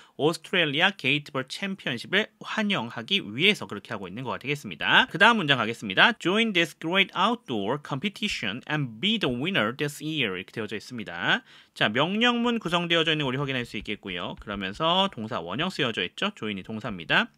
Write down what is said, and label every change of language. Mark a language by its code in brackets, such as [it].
[ko] 오스트레일리아 게이트볼 챔피언십을 환영하기 위해서 그렇게 하고 있는 거가 되겠습니다. 그 다음 문장 가겠습니다. [en] Join this great outdoor competition and be the winner this year. [ko] 이렇게 되어져 있습니다. 자, 명령문 구성되어져 있는 거 우리 확인할 수 있겠고요. 그러면서 동사 원형 쓰여져 있죠. join이 동사입니다.